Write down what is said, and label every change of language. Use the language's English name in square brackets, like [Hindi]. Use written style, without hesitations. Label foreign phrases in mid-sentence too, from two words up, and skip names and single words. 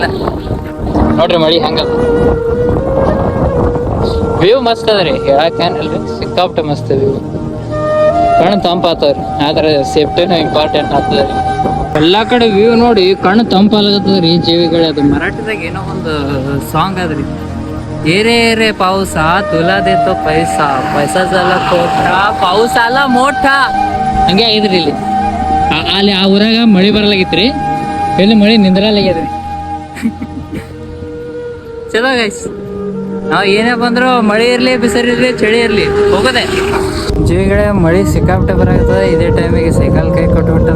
[Kannada] ನೋಡ್ರಿ ಮಳಿ ಹಂಗದ, ವ್ಯೂ ಮಸ್ತ್ ಅದ್ರಿ, ಹೇಳಕ್ಕೇನಿಲ್ರಿ, ಸಿಕ್ಕಾಪಟ್ಟೆ ಮಸ್ತ್ ವ್ಯೂ. ಕಣ್ಣು ತಂಪಾತವ್ರಿ, ಆದ್ರೆ ಸೇಫ್ಟಿನೂ ಇಂಪಾರ್ಟೆಂಟ್ ಆಗ್ತದ್ರಿ. ಎಲ್ಲಾ ಕಡೆ ವ್ಯೂ ನೋಡಿ ಕಣ್ಣು ತಂಪಾಗತ್ತದ್ರಿ. ಜೀವಿಗಳೇ ಅದು ಮರಾಠಿದಾಗ ಏನೋ ಒಂದು ಸಾಂಗ್ ಅದ್ರಿ, [Marathi] येरे येरे पाऊस तुला देतो पैसा पैसा झाला कोठा पाऊस आला मोठा, [Kannada] ಹಂಗೆ ಆಗಿದ್ರಿ. ಇಲ್ಲಿ ಅಲ್ಲಿ ಆ ಊರಾಗ ಮಳಿ ಬರಲಾಗಿತ್ರಿ, ಇಲ್ಲಿ ಮಳಿ ನಿಂದ್ರಲಾಗ್ಯದ್ರಿ. ಚಲೋ ಗೈಸ್, ನಾವ್ ಏನೇ ಬಂದ್ರು ಮಳಿ ಇರ್ಲಿ ಬಿಸಿಲಿರ್ಲಿ ಚಳಿ ಇರ್ಲಿ ಹೋಗೋದೆ. ಜೀವಿಗಳೇ ಮಳಿ ಸಿಕ್ಕಾಪಟ್ಟೆ ಬರಾಕತ್ತದ. ಇದೇ ಟೈಮಿಗೆ ಸೈಕಲ್ ಕೈ ಕೊಟ್ಬಿಟ್ಟದ.